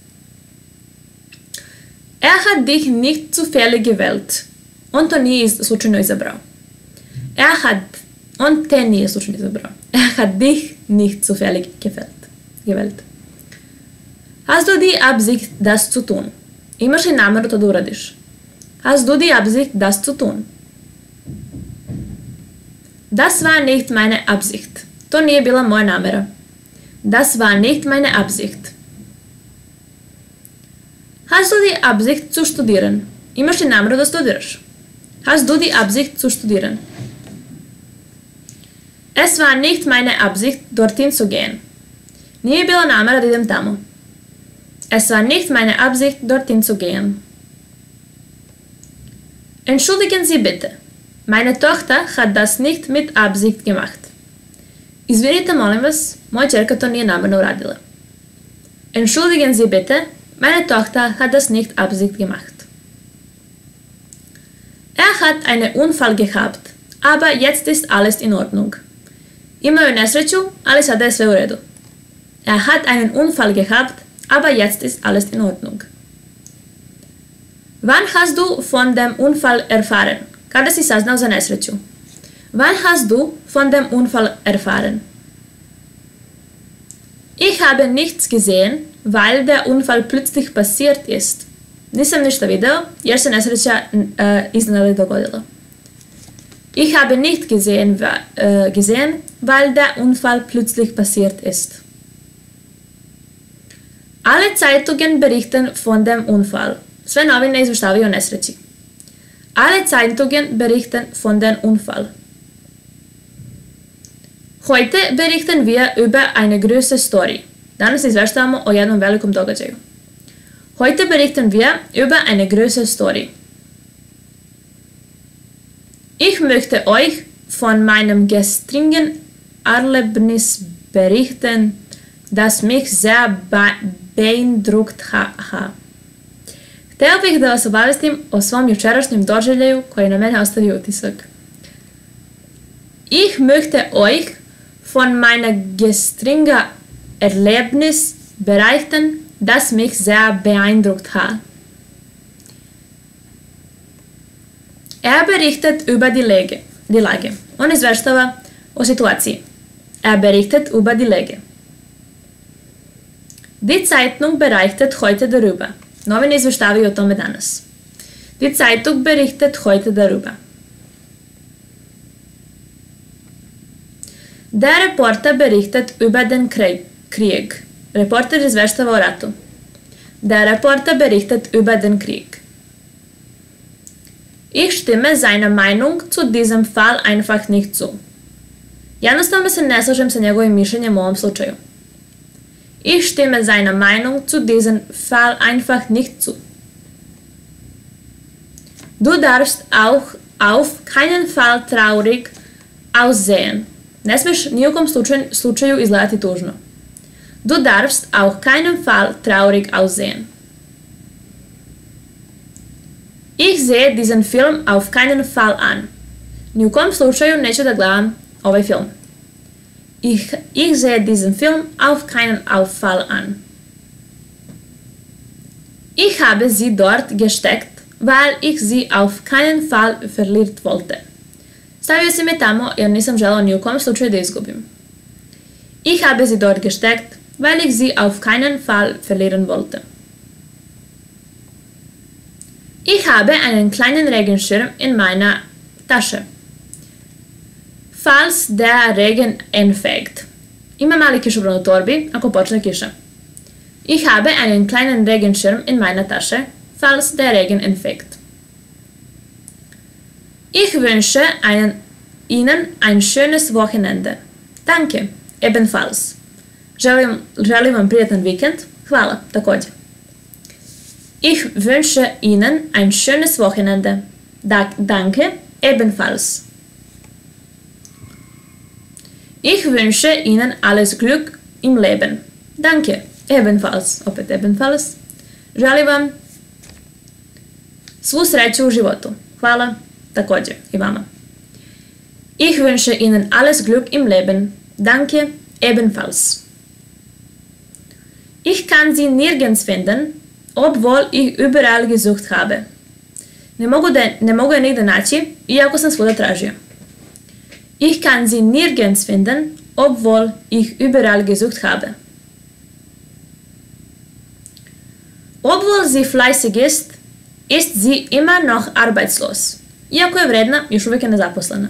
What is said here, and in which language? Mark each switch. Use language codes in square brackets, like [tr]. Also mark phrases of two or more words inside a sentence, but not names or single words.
[de] Er hat dich nicht zufällig gewählt. [sr] On to nije slučajno izabrao. On te nije slučajno izabrao. [de] Er hat dich nicht zufällig gewählt. Hast du die Absicht, das zu tun? [sr] Imaš li nameru to da uradiš? [de] Hast du die Absicht, das zu tun? Das war nicht meine Absicht. [sr] To nije bila moja namera. [de] Das war nicht meine Absicht. Hast du die Absicht zu studieren? [sr] Imaš li nameru da studiraš? [de] Hast du die Absicht zu studieren? Es war nicht meine Absicht, dorthin zu gehen. [sr] Nije bila namera da idem tamo. [de] Es war nicht meine Absicht, dorthin zu gehen. Entschuldigen Sie bitte. Meine Tochter hat das nicht mit Absicht gemacht. [sr] Izvinite, molim vas, moja ćerka to nije namerno uradila. [de] Entschuldigen Sie bitte, meine Tochter hat das nicht Absicht gemacht. Er hat einen Unfall gehabt, aber jetzt ist alles in Ordnung. [sr] Imao je nesreću, ali sada je sve u redu. [de] Er hat einen Unfall gehabt, aber jetzt ist alles in Ordnung. Wann hast du von dem Unfall erfahren? [sr] Kada si saznao za nesreću? [de] Wann hast du von dem Unfall erfahren? Ich habe nichts gesehen, weil der Unfall plötzlich passiert ist. [sr] Nisam ništa video, jer se nesreća iznenada dogodila. [de] Ich habe nicht gesehen, weil der Unfall plötzlich passiert ist. Alle Zeitungen berichten von dem Unfall. [sr] Sve novine izveštavaju o nesreći. [de] Alle Zeitungen berichten von dem Unfall. Heute berichten wir über eine große Story. [sr] Danas izveštavamo o jednom velikom događaju. [de] Heute berichten wir über eine große Story. Ich möchte euch von meinem gestrigen Erlebnis berichten, das mich sehr beeindruckt hat. [sr] Hteo bih da vas obavestim o svom jučerašnjem doživljaju koji na mene ostavio utisak. [de] Ich möchte euch von meinem gestrigen Erlebnis berichten, das mich sehr beeindruckt hat. Er berichtet über die Lage. [sr] On izveštava o situaciji. [de] Er berichtet über die Lage. Die Zeitung berichtet heute darüber. [sr] Novine izveštavaju o tome danas. [de] Die Zeitung berichtet heute darüber. Der Reporter berichtet über den Krieg. [sr] Reporter izveštava o ratu. [de] Der Reporter berichtet über den Krieg. Ich stimme seiner Meinung zu diesem Fall einfach nicht zu. [sr] Jednostavno se ne slažem sa njegovim mišljenjem u ovom slučaju. [de] Ich stimme seiner Meinung zu diesem Fall einfach nicht zu. Du darfst auch auf keinen Fall traurig aussehen. [sr] Ne smiješ ni u kom slučaju izgledati tužno. [de] Du darfst auch keinen Fall traurig aussehen. Ich sehe diesen Film auf keinen Fall an. [sr] Ni u kom slučaju neću da gledam ovaj film. [de] Ich sehe diesen Film auf keinen Fall an. Ich habe sie dort gesteckt, weil ich sie auf keinen Fall verlieren wollte. [sr] Stavio si me tamo jer nisam želao ni u kom slučaju da izgubim. [de] Ich habe sie dort gesteckt, weil ich sie auf keinen Fall verlieren wollte. Ich habe einen kleinen Regenschirm in meiner Tasche. Falls der Regen anfängt. [sr] Ima mali kišobran u torbi ako počne kiša. [de] Ich habe einen kleinen Regenschirm in meiner Tasche, falls der Regen anfängt. Ich wünsche Ihnen ein schönes Wochenende. Danke, ebenfalls. [sr] Želim vam prijatan vikend. Hvala, također. [de] Ich wünsche Ihnen ein schönes Wochenende. Danke, ebenfalls. Ich wünsche Ihnen alles Glück im Leben. Danke, ebenfalls. [sr] Opet ebenfalls. Želim vam svu sreću u životu. Hvala, također i vama. [de] Ich wünsche Ihnen alles Glück im Leben. Danke, ebenfalls. Ich kann sie nirgends finden, obwohl ich überall gesucht habe. [sr] Ne mogu je nigde naći, iako sam svuda tražio. [de] Ich kann sie nirgends finden, obwohl ich überall gesucht habe. Obwohl sie fleißig ist sie immer noch arbeitslos. [sr] Iako je vredna, još uvijek je nezaposlena.